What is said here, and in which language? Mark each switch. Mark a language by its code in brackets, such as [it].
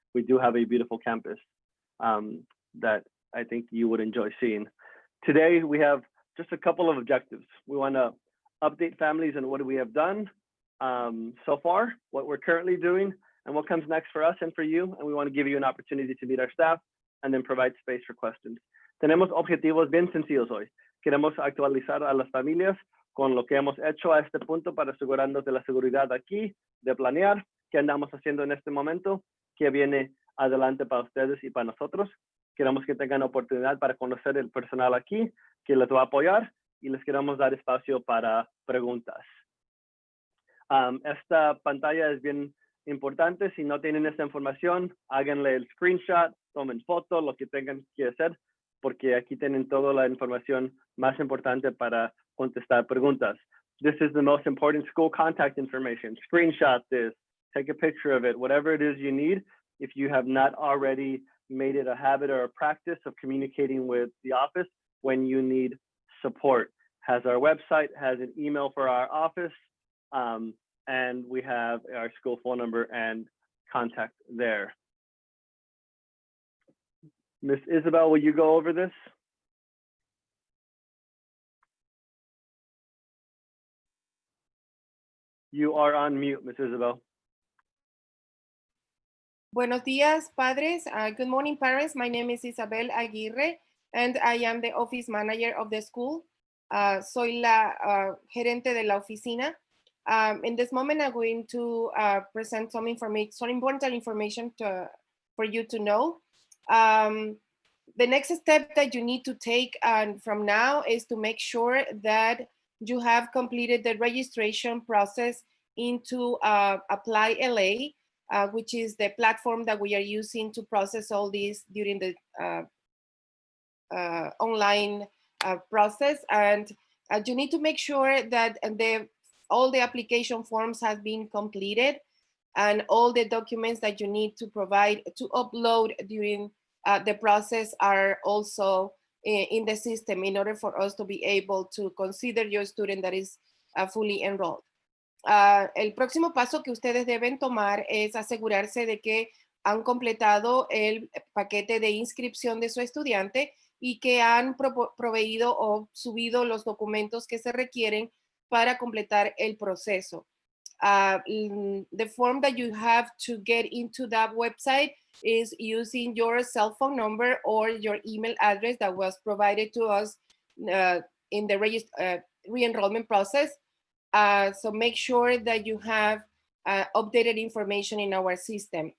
[en] We do have a beautiful campus that I think you would enjoy seeing. Today, we have just a couple of objectives. We want to update families on what we have done so far, what we're currently doing, and what comes next for us and for you. And we want to give you an opportunity to meet our staff and then provide space for questions. [es] Tenemos objetivos bien sencillos hoy. Queremos actualizar a las familias con lo que hemos hecho a este punto para asegurarnos de la seguridad aquí, de planear qué andamos haciendo en este momento, qué viene adelante para ustedes y para nosotros. Queremos que tengan oportunidad para conocer el personal aquí, que les va a apoyar, y les queremos dar espacio para preguntas. Esta pantalla es bien importante. Si no tienen esta información, háganle el screenshot, tomen foto, lo que tengan que hacer, porque aquí tienen toda la información más importante para contestar preguntas. [en] This is the most important school contact information. Screenshot this, take a picture of it, whatever it is you need. If you have not already made it a habit or a practice of communicating with the office when you need support. Has our website, has an email for our office, and we have our school phone number and contact there. Miss Isabel, will you go over this? You are on mute, Miss Isabel. [es] Buenos días, padres. [en] Good morning, parents. My name is Isabel Aguirre, and I am the office manager of the school. [es] Soy la gerente de la oficina. [en] In this moment, I'm going to present some important information for you to know. The next step that you need to take from now is to make sure that you have completed the registration process into Apply LA, which is the platform that we are using to process all this during the online process. And you need to make sure that all the application forms have been completed and all the documents that you need to provide to upload during the process are also in the system in order for us to be able to consider your student that is fully enrolled. [es] El próximo paso que ustedes deben tomar es asegurarse de que han completado el paquete de inscripción de su estudiante y que han proveído o subido los documentos que se requieren para completar el proceso. [en] The form that you have to get into that website is using your cell phone number or your email address that was provided to us in the re-enrollment process. So make sure that you have updated information in our system.